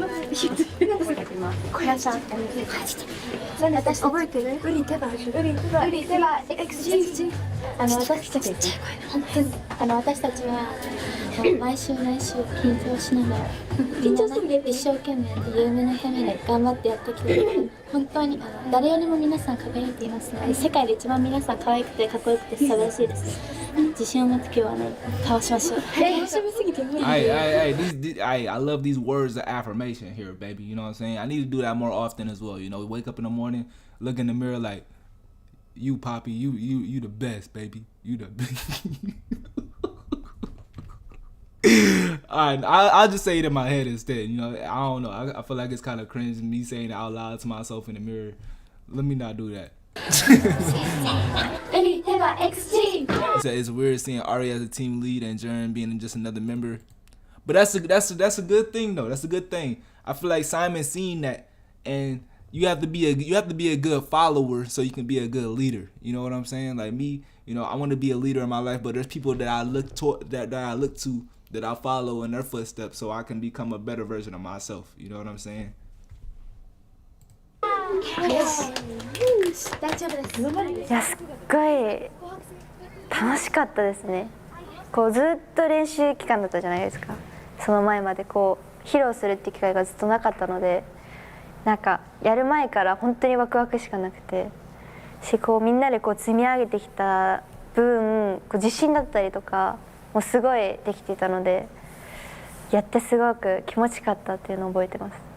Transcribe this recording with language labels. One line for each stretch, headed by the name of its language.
Japanese: 小屋さん私覚えてる？ウリ手羽 XG 私たち本当に私たちは毎週緊張しながら一生懸命有名なために頑張ってやってきて本当に誰よりも皆さん輝いていますので世界で一番皆さん可愛くてかっこよくて素晴らしいです。自信を持って今日はねかわしましょう。楽しみすぎて無理。
English: I love these words of affirmation here, baby. You know what I'm saying? I need to do that more often as well. You know, wake up in the morning, look in the mirror like, you Poppy, you the best, baby. You the best. Alright, I'll just say it in my head instead. You know, I don't know. I feel like it's kind of cringe me saying it out loud to myself in the mirror. Let me not do that. It's weird seeing Ari as a team lead and Jern being just another member. But that's a good thing though. That's a good thing. I feel like Simon seen that, and you have to be a good follower so you can be a good leader. You know what I'm saying? Like me, you know, I want to be a leader in my life, but there's people that I look to that I follow in their footsteps so I can become a better version of myself. You know what I'm saying?
Japanese: いや、すっごい楽しかったですね。こうずっと練習期間だったじゃないですか。その前までこう披露するって機会がずっとなかったので、なんかやる前から本当にワクワクしかなくて、こうみんなでこう積み上げてきた分、こう自信だったりとかもうすごいできていたので、やってすごく気持ちよかったっていうのを覚えてます。